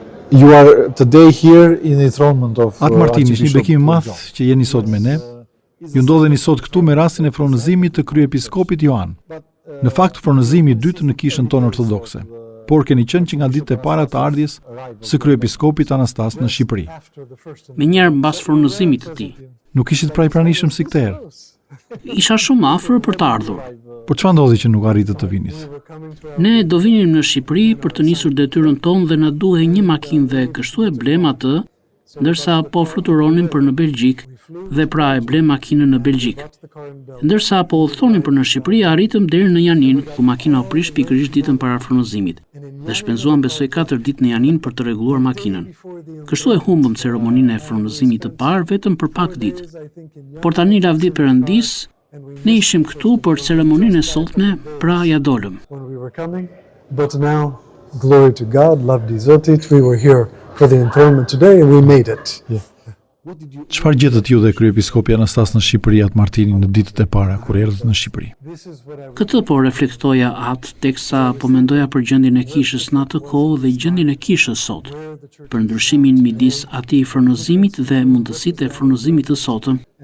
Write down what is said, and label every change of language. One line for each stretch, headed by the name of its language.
English: You are today here in the enthronement of
Albanian: Atë Martini, është një bekim i madh që jeni sot me ne. Ju ndodheni sot këtu me rastin e fronëzimit të kryepiskopit Joan. Në fakt, fronëzimi i dytë në kishën tonë ortodokse. Por keni qenë që nga ditët e para të ardhjes së kryepiskopit Anastas në Shqipëri. Me njerë mbas fronëzimit të tij. Nuk ishit pra i pranishëm si këtë herë. Isha shumë afër për të ardhur. Por çfarë ndodhi që nuk arritët të vinit? Ne do vinim në Shqipëri për të nisur detyrën tonë dhe na duhej një makinë dhe kështu e blem atë, ndërsa po fluturonim për në Belgjik dhe pra e blem makinën në Belgjik. Ndërsa po udhtonim për në Shqipëri, arritëm deri në Janin, ku makina u prish pikërisht ditën para fronëzimit dhe shpenzuam besoj 4 ditë në Janin për të rregulluar makinën. Kështu e humbëm ceremoninë e fronëzimit të parë vetëm për pak ditë. Por tani lavdi Perëndis, ne ishim këtu për ceremoninë e sotme, pra ja dolëm.
English: But now, glory to God,
Albanian: lavdi Zotit,
English: we were here for the enthronement today and we made it. Yeah.
Albanian: Çfarë gjetët ju dhe kryepiskopi Anastas në Shqipëri Atë Martini në ditët e para kur erdhët në Shqipëri? Këtë po reflektoja atë teksa po mendoja për gjendjen e kishës në atë kohë dhe gjendjen e kishës sot, për ndryshimin midis atij fronëzimit dhe mundësitë e fronëzimit të sotëm.